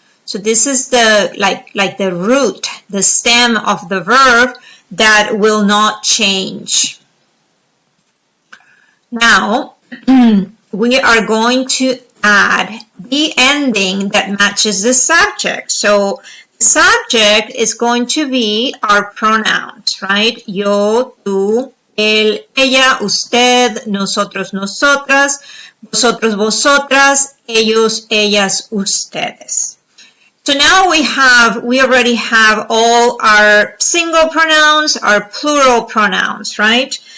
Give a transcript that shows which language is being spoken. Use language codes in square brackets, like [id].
[en] So this is the like the root, the stem of the verb that will not change. Now, we are going to add the ending that matches the subject. So the subject is going to be our pronouns, right? [es] Yo, tú, él, ella, usted, nosotros, nosotras, vosotros, vosotras, ellos, ellas, ustedes. [en] So now we already have all our single pronouns, our plural pronouns, right?